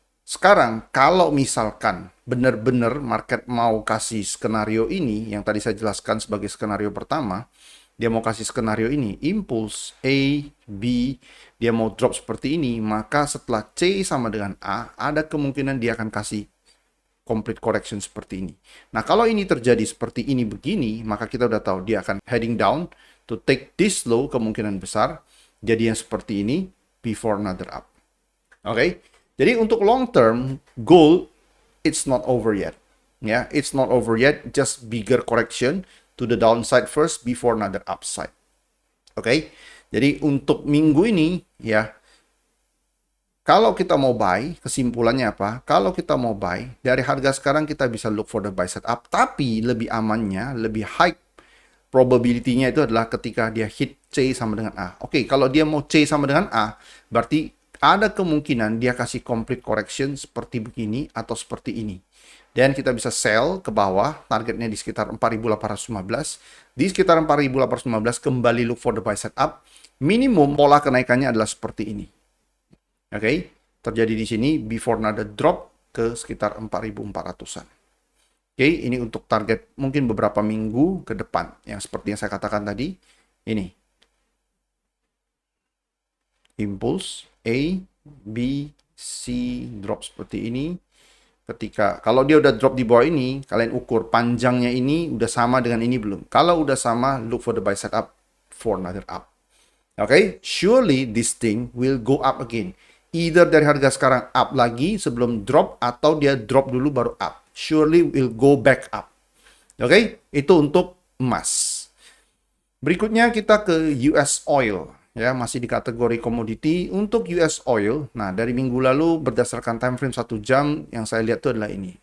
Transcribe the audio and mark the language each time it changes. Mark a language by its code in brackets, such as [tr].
[id] Sekarang, kalau misalkan benar-benar market mau kasih skenario ini, yang tadi saya jelaskan sebagai skenario pertama, dia mau kasih skenario ini, impulse A, B, dia mau drop seperti ini, maka setelah C sama dengan A, ada kemungkinan dia akan kasih complete correction seperti ini. Nah, kalau ini terjadi seperti ini begini, maka kita udah tahu dia akan [en] heading down to take this low, [id] kemungkinan besar, jadi yang seperti ini, [en] before another up. Oke? [id] Jadi untuk [en] long term, gold, it's not over yet. Ya, it's not over yet, just bigger correction to the downside first before another upside. Oke? [id] Jadi untuk minggu ini, ya, kalau kita mau buy, kesimpulannya apa? Kalau kita mau buy, dari harga sekarang kita bisa [en] look for the buy set up, [id] tapi lebih amannya, lebih high probability-nya itu adalah ketika dia hit C sama dengan A. Oke, kalau dia mau C sama dengan A, berarti ada kemungkinan dia kasih complete correction seperti begini atau seperti ini. Dan kita bisa sell ke bawah, targetnya di sekitar 4.815. Di sekitar 4.815 kembali [en] look for the buy set up. [id] Minimum pola kenaikannya adalah seperti ini. Oke, terjadi di sini [en] before another drop [id] ke sekitar 4.400-an. Oke, ini untuk target mungkin beberapa minggu ke depan. Yang seperti yang saya katakan tadi, ini. Impulse A, B, C, drop seperti ini. Kalau dia udah drop di bawah ini, kalian ukur panjangnya ini udah sama dengan ini belum. Kalau udah sama, [en] look for the buy set up for another up. Okay, surely this thing will go up again. [id] Either dari harga sekarang up lagi sebelum drop, atau dia drop dulu baru up. [en] Surely will go back up. Okay, [id] itu untuk emas. Berikutnya kita ke US oil. Ya, masih di kategori komoditi. Untuk US oil, nah dari minggu lalu berdasarkan time frame 1 jam, yang saya lihat itu adalah ini.